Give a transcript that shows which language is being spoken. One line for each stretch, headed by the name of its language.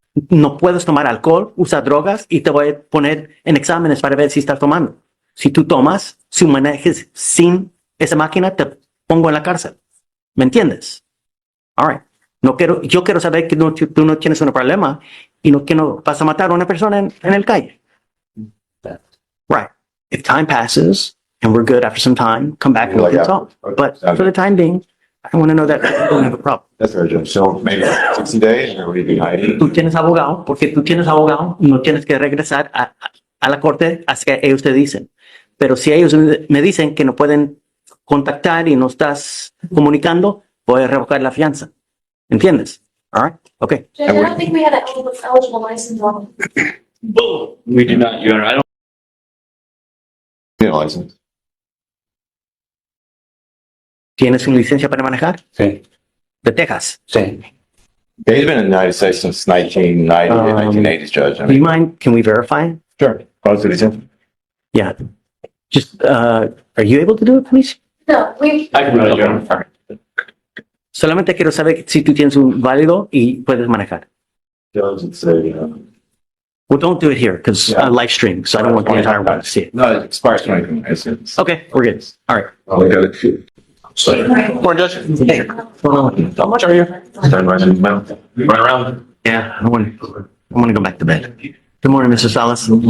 Spanish: No puedes tomar alcohol, usar drogas y te voy a poner en exámenes para ver si estás tomando. Si tú tomas, si manejes sin esa máquina, te pongo en la cárcel. ¿Me entiendes?
English: All right.
Spanish: Yo quiero saber que tú no tienes un problema y que no vas a matar a una persona en el calle.
English: Right. If time passes and we're good after some time, come back and we can talk. But for the time being, I want to know that I don't have a problem. That's right, Judge. So maybe 60 days or maybe 90.
Spanish: Tú tienes abogado, porque tú tienes abogado, no tienes que regresar a la corte hasta que ellos te dicen. Pero si ellos me dicen que no pueden contactar y no estás comunicando, voy a revocar la fianza. ¿Entiendes?
English: All right. Okay. Judge, I don't think we had an eligible license on. We do not, Your Honor. I don't. License.
Spanish: ¿Tienes una licencia para manejar? Sí. ¿De Texas? Sí.
English: Yeah, he's been in the United States since 1990, 1980s, Judge. Do you mind? Can we verify? Sure. Citizen. Yeah. Just, are you able to do it, please? No, we. I can run it, Your Honor. All right.
Spanish: Solamente quiero saber si tú tienes un válido y puedes manejar.
English: Judge, say, Well, don't do it here because live stream, so I don't want the entire world to see it. no, it expires 2020. Okay, we're good. All right. Look at it. Morning, Judge. Hey, what's going on? How much are you? Run around. Yeah, I want to go back to bed. Good morning, Mr. Salas.